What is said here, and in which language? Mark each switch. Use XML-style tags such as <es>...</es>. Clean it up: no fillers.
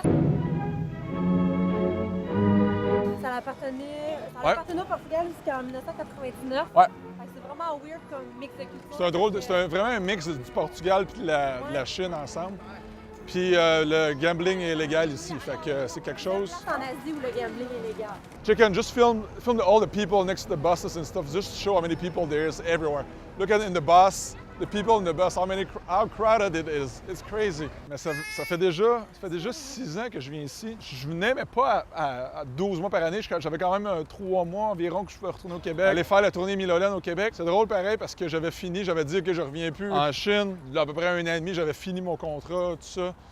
<fr>Ça appartenait au Portugal jusqu'en 1999. Ouais. C'est vraiment weird comme mix de culture. C'est vraiment un mix du Portugal et de la Chine ensemble. Puis le gambling est légal ici, fait que c'est quelque chose. C'est en Asie où le gambling est légal.</fr> <en>Chicken, just film all the people next to the buses and stuff, just to show how many people there is everywhere. Look at in the bus, the people in the bus, how crowded it is. It's crazy.</en> <fr>Mais ça fait déjà 6 ans que je viens ici. Je venais, mais pas à 12 mois par année. J'avais quand même 3 mois environ que je pouvais retourner au Québec. Aller faire la tournée Milolène au Québec. C'est drôle pareil parce que j'avais dit que je reviens plus. En Chine, il y a à peu près 1 an et demi, j'avais fini mon contrat, tout ça.</fr>